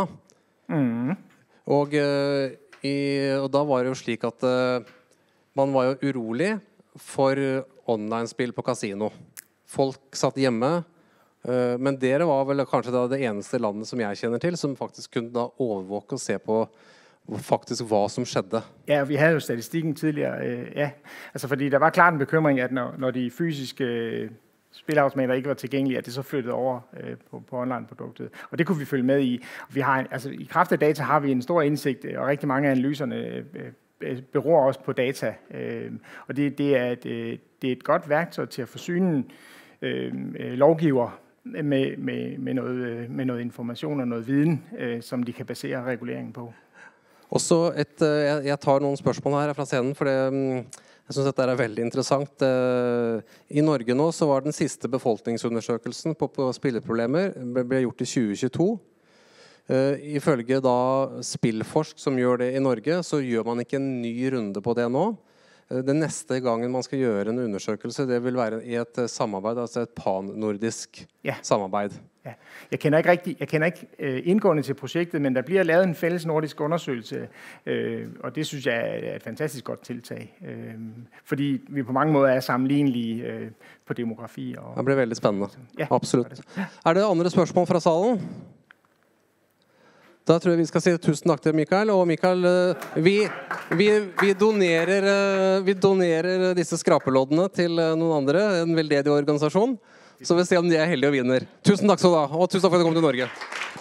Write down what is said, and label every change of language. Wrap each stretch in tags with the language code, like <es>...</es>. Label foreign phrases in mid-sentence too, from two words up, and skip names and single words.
<no>Og da var det jo slik at man var jo urolig for online-spill på kasino. Folk satt hjemme, men dere var vel kanskje da det eneste landet som jeg kjenner til, som faktisk kunne da overvåke og se på faktisk hva som skjedde.</no> <da>Ja, vi havde jo statistikken tidligere, ja. Altså fordi der var klart en bekymring, at når de fysiske spilautomater ikke var tilgængelige, at det så flyttede over på online-produktet. Og det kunne vi følge med i. Vi har, altså, i kraft af data har vi en stor indsigt, og rigtig mange af analyserne beror også på data. Og det er et godt værktøj til at forsyne lovgiver med noget information og noget viden, som de kan basere reguleringen på.</da> <no>Og så jeg tar nogle spørgsmål her fra scenen, for jeg synes dette veldig interessant. I Norge nå så var den sidste befolkningsundersøkelsen på spilleproblemer ble gjort i 2022. Ifølge da Spillforsk som gjør det i Norge, så gjør man ikke en ny runde på det nå. Den neste gangen man skal gjøre en undersøkelse, det vil være i et samarbeid, altså et pan-nordisk samarbeid. Ja.</no> <da>Jeg kender ikke indgående til projektet, men der bliver lavet en fælles nordisk undersøgelse, og det synes jeg er et fantastisk godt tiltag, fordi vi på mange måder er sammenlignelige på demografi. Det bliver veldig spændende.</da> <no>Ja, absolutt. Er det andre spørsmål fra salen? Da tror jeg vi skal si tusen takk til Mikael. Og Mikael, vi donerer disse skrapeloddene til noen andre, en veldedig organisasjon. Så vi ser om de er heldige og vinner. Tusen takk skal du ha, og tusen takk for at du kom til Norge.</no>